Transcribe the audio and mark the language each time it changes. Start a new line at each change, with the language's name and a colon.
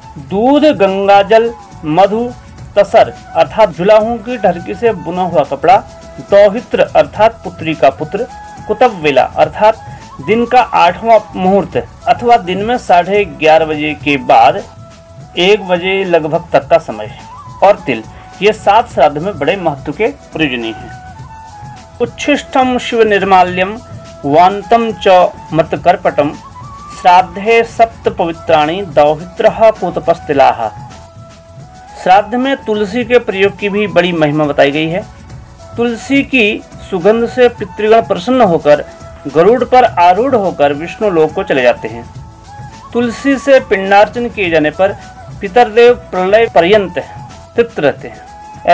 Hindi: दूध, गंगाजल, मधु, तसर अर्थात जुलाहों की ढरकी से बुना हुआ कपड़ा, दौहित्र अर्थात पुत्री का पुत्र, कुतववेला अर्थात दिन का 8वां मुहूर्त अथवा दिन में 11:30 बजे के बाद 1 बजे लगभग तक का समय और तिल, ये 7 श्राद्ध में बड़े महत्व के प्रयोजनीय हैं।
Sanskrit: उच्छिष्टम शिव निर्माल्यम वान्तं च मत्कर्पटं श्राद्धे सप्त पवित्राणि दौहित्रः कूतपस्तिलाः।
Hindi: श्राद्ध में तुलसी के प्रयोग की भी बड़ी महिमा बताई गई है। तुलसी की सुगंध से पितृगण प्रसन्न होकर गरुड़ पर आरूढ़ होकर विष्णु लोक को चले जाते हैं। तुलसी से पिंडार्चन किए जाने पर पितरदेव प्रलय पर्यंत तृप्त रहते हैं।